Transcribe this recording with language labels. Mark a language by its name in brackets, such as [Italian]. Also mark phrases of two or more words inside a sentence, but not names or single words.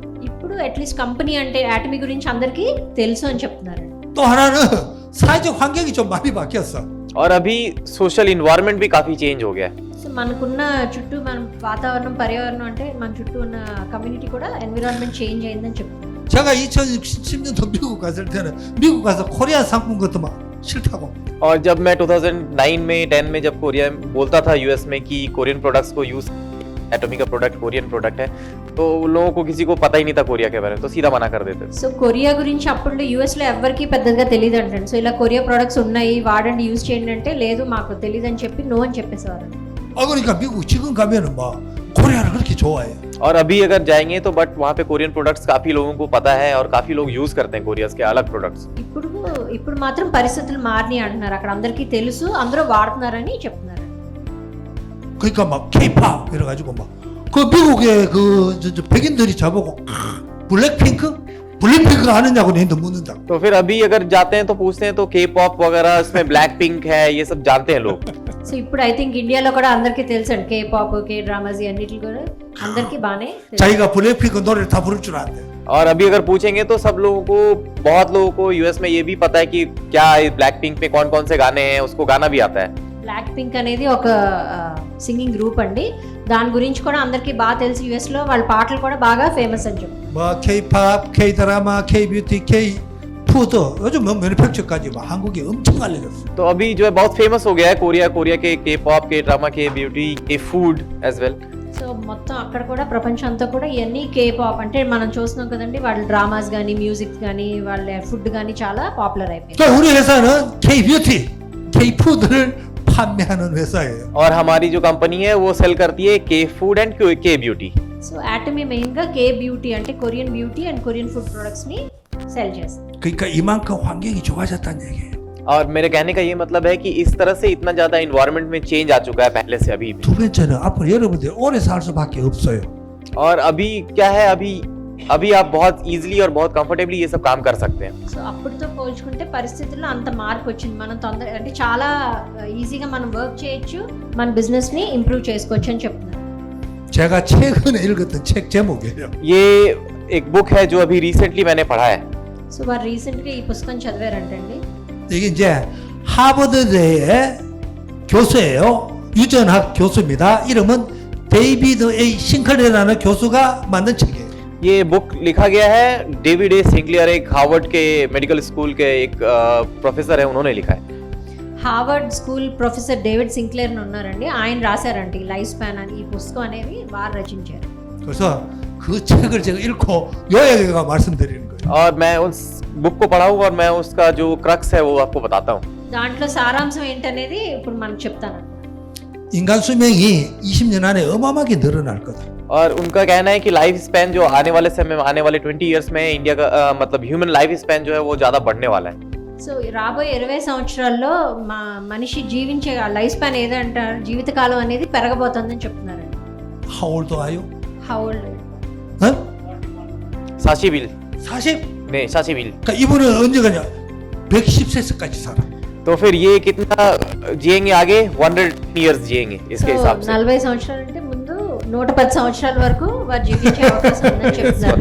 [Telugu] ఇప్పుడు అట్లీస్ట్ కంపెనీ అంటే ఆటమీ గురించి అందరికీ తెలుసు అని చెప్తున్నారండి. [Korean] 또 하나는 사회적 환경이 좀 많이 바뀌었어. [Hindi] और अभी [English] social environment [Hindi] भी काफी चेंज हो गया है. [Telugu] సో మనకున్న చుట్టూ మన వాతావరణం పర్యావరణం అంటే మన చుట్టూ ఉన్న కమ్యూనిటీ కూడా [English] environment change [Telugu] అయిందని చెప్తున్నారు. [Korean] 제가 2010년도 미국 갔을 때는 미국 가서 코리안 상품 것도 막 싫다고. [Hindi] और जब मैं 2009 में 10 में जब कोरिया बोलता था यूएस में कि [English] Korean products [Hindi] को यूज, एटमी का प्रोडक्ट [English] Korean product [Hindi] है, तो उन लोगों को किसी को पता ही नहीं था कोरिया के बारे में, तो सीधा मना कर देते थे. [Telugu] సో కొరియా గురించి అప్పుడు యూఎస్లో ఎవరికి పెద్దగా తెలియదు అంటండి. సో ఇలా [English] Korea products [Telugu] ఉన్నాయి వాడండి యూజ్ చేయండి అంటే లేదు మాకు తెలియదు అని చెప్పి నో అని చెప్పేసేవారు. [Korean] 그러니까 미국 지금 가면은 막 코리아를 그렇게 좋아해요. [Hindi] और अभी अगर जाएंगे तो बट वहाँ पे [English] Korean products [Hindi] काफी लोगों को पता है और काफी लोग यूज करते हैं कोरिया के अलग प्रोडक्ट्स. [Telugu] ఇప్పుడు మాత్రం పరిస్థితులు మారినాయి అంటున్నారు. అక్కడ అందరికీ తెలుసు, అందరూ వాడుతున్నారని చెప్తున్నారు. [Korean] 그러니까 막 K-팝 이래가지고 막 그 미국의 저 백인들이 저보고 블랙핑크 아느냐고 내한테 묻는다. [Hindi] तो फिर अभी अगर जाते हैं तो पूछते हैं तो [English] K-pop [Hindi] वगैरह, इसमें ब्लैक पिंक है, ये सब जानते हैं लोग. [Telugu] సో ఇప్పుడు [English] I think [Telugu] ఇండియాలో కూడా అందరికీ తెలుసు అండి. [English] K-pop, K-dramas [Telugu] అన్నిటి కూడా అందరికీ బాగానే తెలుసు. [Korean] 자기가 블랙핑크 노래를 다 부를 줄 안대. [Hindi] और अभी अगर पूछेंगे तो सब लोगों को, बहुत लोगों को यूएस में ये भी पता है कि क्या ब्लैक पिंक में कौन कौन से गाने हैं, उसको गाना भी आता है. [Telugu] బ్లాక్ పింక్ అనేది ఒక [English] singing group [Telugu] అండి. దాని గురించి కూడా అందరికీ బాగా తెలుసు. యూఎస్ లో వాళ్ళ పాటలు కూడా బాగా ఫేమస్ అని చెప్పి. [Korean] 뭐 K-팝, K-드라마, K-뷰티, K-푸드 요즘 뭐 매니팩처까지 막 한국에 엄청 알려졌어. [Hindi] तो अभी जो है बहुत फेमस हो गया है कोरिया [English] K-pop, K-drama, K-beauty, K-food as well. [Telugu] సో మొత్తం అక్కడ కూడా ప్రపంచం అంతా కూడా ఇవన్నీ కే పాప్ అంటే మనం చూస్తున్నాం కదండి. వాళ్ళ డ్రామాస్ కానీ మ్యూజిక్ కానీ వాళ్ళ ఫుడ్ కానీ చాలా పాపులర్ అయిపోయింది. [Korean] 그러니까 우리 회사는 K-뷰티, K-푸드를 판매하는 회사예요. [Hindi] और हमारी जो कंपनी है वो सेल करती है [English] K-food and K-beauty. [Telugu] సో ఆటమీ మెయిన్ గా [English] K-beauty [Telugu] అంటే [English] Korean beauty and Korean food products [Telugu] ని సెల్ చేస్తుంది. [Korean] 그러니까 이만큼 환경이 좋아졌다는 얘기예요. [Hindi] और मेरे कहने का ये मतलब है कि इस तरह से इतना ज्यादा इन्वायरमेंट में चेंज आ चुका है पहले से अभी भी. [Korean] 두 번째는 앞으로 여러분들이 오래 살 수밖에 없어요. [Hindi] और अभी क्या है, अभी आप बहुत इजीली और बहुत कंफर्टेबली ये सब काम कर सकते हैं. [Telugu] సో అప్పటితో పోల్చుకుంటే పరిస్థితుల్లో అంత మార్పు వచ్చింది. మనం తొందర అంటే చాలా ఈజీగా మనం వర్క్ చేయొచ్చు, మన బిజినెస్ ని ఇంప్రూవ్ చేసుకోవచ్చు అని చెప్తున్నారు. [Korean] 제가 최근에 읽었던 책 제목이에요. [Hindi] ये एक बुक है जो अभी रिसेंटली मैंने पढ़ा है. [Telugu] సో వారు రీసెంట్ గా ఈ పుస్తకం చదివారంటండి. [Korean] 이게 이제 하버드대의 교수예요. 유전학 교수입니다. 이름은 데이비드 A. 싱클레라는 교수가 만든 책이에요. [Hindi] ये बुक लिखा गया है डेविड ए सिंक्लियर, एक हार्वर्ड के [English] medical school [Hindi] के एक प्रोफेसर है, उन्होंने लिखा है. [English] Harvard School professor [Telugu] డేవిడ్ సింక్లేర్ ఉన్నారండి. ఆయన రాశారంట ఈ లైఫ్ స్పాన్ అని ఈ పుస్తకం అనేది వారు రచించారు. [Korean] 그래서 그 책을 제가 읽고 요약해가 말씀드리는 거예요. [Hindi] और मैं उस बुक को पढ़ा हूँ और मैं उसका जो क्रक्स है वो आपको बताता हूँ. [Telugu] దాంట్లో సారాంశం ఏంటనేది ఇప్పుడు మనకు చెప్తాను. [Korean] 인간 수명이 20년 안에 어마어마하게 늘어날 거다. [Hindi] और उनका कहना है कि [English] life span [Hindi] जो आने वाले समय में, आने वाले 20 इयर्स में इंडिया का मतलब [English] human life span [Hindi] जो है वो ज्यादा बढ़ने वाला है. [Telugu] సో రాబోయే 20 సంవత్సరాల్లో మనిషి జీవించే [English] life span [Telugu] ఏదంటారు, జీవితకాలం అనేది పెరగబోతుందని చెప్తున్నారండి. [English] How old are you? How old? 어? साशीविल. 40? [Hindi] नहीं, साशीविल. [Korean] 그러니까 이분은 언제 가냐? 110세까지 살아. [Hindi] तो फिर ये कितना जिएंगे आगे? 100 इयर्स जिएंगे इसके [Telugu] సో [Hindi] हिसाब से. [Telugu] 40 సంవత్సరాలు అంటే ముందు 110 సంవత్సరాల వరకు వారు జీవించే అవకాశం ఉందని చెప్తున్నారు.